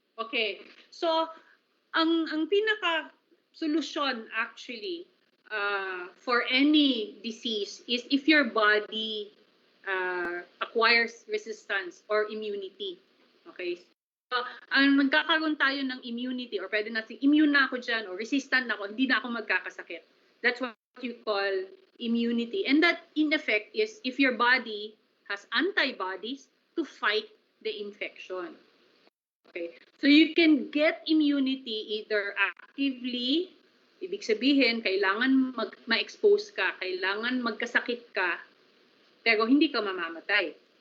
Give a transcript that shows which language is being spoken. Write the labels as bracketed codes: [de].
[tl] Okay. So, ang pinaka solusyon actually [en] for any disease is if your body acquires resistance or immunity. Okay? [tl] So, ang magkakaroon tayo ng immunity or pwede natin immune na ako dyan or resistant na ako, hindi na ako magkakasakit. [en] That's what you call immunity. And that, in effect, is if your body has antibodies to fight the infection. [tl] Okay? [en] So you can get immunity either actively, [tl] ibig sabihin, kailangan ma-expose ka, kailangan magkasakit ka, pero hindi ka mamamatay.